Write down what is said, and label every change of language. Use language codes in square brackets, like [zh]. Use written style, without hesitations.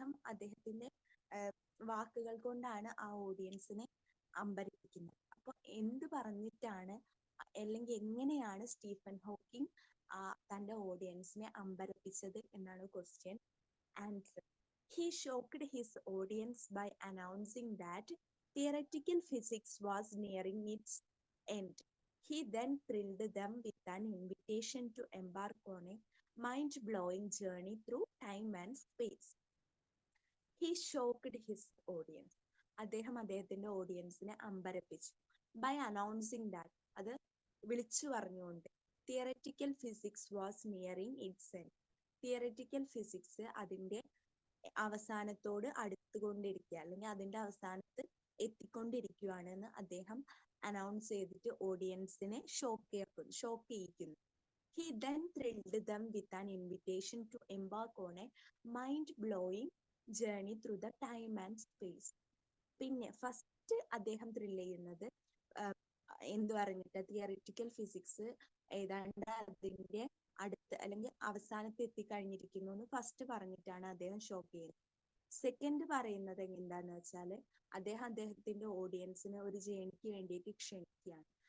[ml] അദ്ദേഹത്തിന്റെ വാക്കുകൾ കൊണ്ടാണ് ആ ഓഡിയൻസിനെ അമ്പരപ്പിക്കുന്നത്. അപ്പൊ എന്ത് പറഞ്ഞിട്ടാണ് അല്ലെങ്കിൽ എങ്ങനെയാണ് സ്റ്റീഫൻ ഹോക്കിംഗ് തന്റെ ഓഡിയൻസിനെ അമ്പരപ്പിച്ചത് എന്നാണ് question. Answer. [en] He shocked his audience by announcing that theoretical physics was nearing its end. He then thrilled them with an invitation to embark on a mind-blowing journey through time and space. He shocked his audience. [ml] അദ്ദേഹത്തിന്റെ ഓഡിയൻസിനെ അമ്പരപ്പിച്ചു. [en] By announcing that, [ml] അത് വിളിച്ചു പറഞ്ഞുകൊണ്ട്. [en] Theoretical physics was nearing its end. [ml] Theoretical physics അതിന്റെ അവസാനത്തോട് അടുത്തുകൊണ്ടിരിക്കുക അല്ലെങ്കിൽ അതിന്റെ അവസാനത്ത് എത്തിക്കൊണ്ടിരിക്കുകയാണെന്ന് അദ്ദേഹം announce ചെയ്തിട്ട് ഓഡിയൻസിനെ shock ചെയ്യിക്കുന്നു. [en] He then thrilled them with an invitation to embark on a mind-blowing journey through the time and space. [ml] പിന്നെ first അദ്ദേഹം ത്രില്ല് ചെയ്യുന്നത് എന്ത് പറഞ്ഞിട്ട് തിയറിറ്റിക്കൽ ഫിസിക്സ് ഏതാണ്ട് അതിന്റെ അടുത്ത് അല്ലെങ്കിൽ അവസാനത്ത് എത്തിക്കഴിഞ്ഞിരിക്കുന്നു എന്ന് ഫസ്റ്റ് പറഞ്ഞിട്ടാണ് അദ്ദേഹം ഷോക്ക് ചെയ്യുന്നത്. സെക്കൻഡ് പറയുന്നത് എന്താന്ന് വെച്ചാൽ അദ്ദേഹത്തിന്റെ ഓഡിയൻസിനെ ഒരു ജേണിക്ക് വേണ്ടിയിട്ട് ക്ഷണിക്കുകയാണ്.